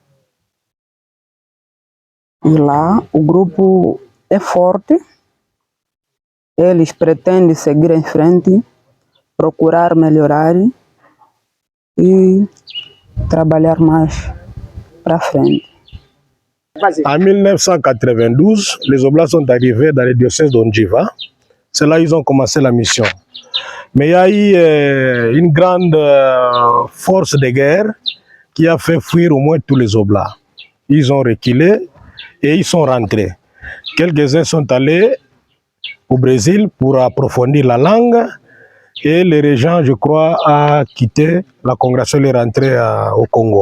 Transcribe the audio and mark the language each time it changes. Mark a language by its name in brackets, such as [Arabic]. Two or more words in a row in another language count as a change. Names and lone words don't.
[Portuguese] E lá o grupo é forte, eles pretendem seguir em frente, procurar melhorar e trabalhar mais para frente. [French] En 1992, les Oblats sont arrivés dans le diocèse d'Ondjiva. C'est là qu'ils ont commencé la mission. Mais il y a eu une grande force de guerre qui a fait fuir au moins tous les Oblats. Ils ont reculé et ils sont rentrés. Quelques-uns sont allés au Brésil pour approfondir la langue et le régent, je crois, a quitté la congrégation et est rentré au Congo.